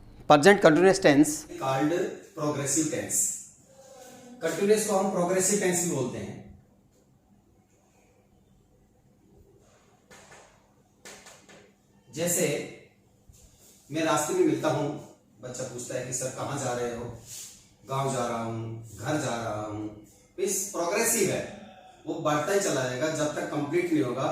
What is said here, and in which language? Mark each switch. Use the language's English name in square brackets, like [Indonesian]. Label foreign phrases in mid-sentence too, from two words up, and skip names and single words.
[English] present continuous tense called progressive tense. [Hindi] continuous को हम [English] progressive tense [Hindi] भी बोलते हैं. जैसे मैं रास्ते में मिलता हूं, बच्चा पूछता है कि सर कहां जा रहे हो, गांव जा रहा हूं, घर जा रहा हूं. इस प्रोग्रेसिव है, वो बढ़ता ही चला जाएगा जब तक कंप्लीट नहीं होगा.